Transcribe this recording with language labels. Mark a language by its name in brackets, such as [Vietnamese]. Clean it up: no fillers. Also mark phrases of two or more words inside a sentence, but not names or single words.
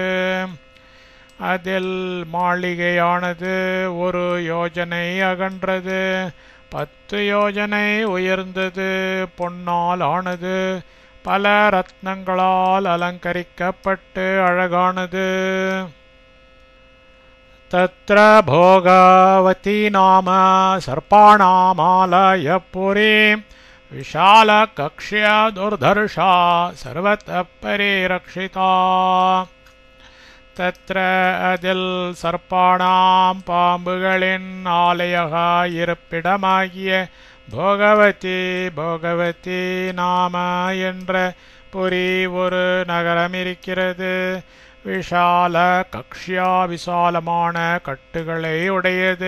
[Tamil] அதில் மாளிகையானது ஒரு யோஜனை அகன்றது. 10 யோஜனை உயர்ந்தது. பொன்னால் ஆனது. பல ரத்னங்களால் அலங்கரிக்கப்பட்டு அழகானது. [Sanskrit] तत्र भोगावती नाम सर्पाणामालयपुरी विशालकक्ष्या दुर्धर्षा सर्वतः परिरक्षिता. [Tamil] तत्र அதில் சர்ப்பாணாம் பாம்புகளின் ஆலயக இருப்பிடமாகிய போகவதி நாம என்ற புரி ஒரு நகரம் இருக்கிறது. [Sanskrit] विशाल कक्ष्या [Tamil] விசாலமான கட்டுகளை உடையது.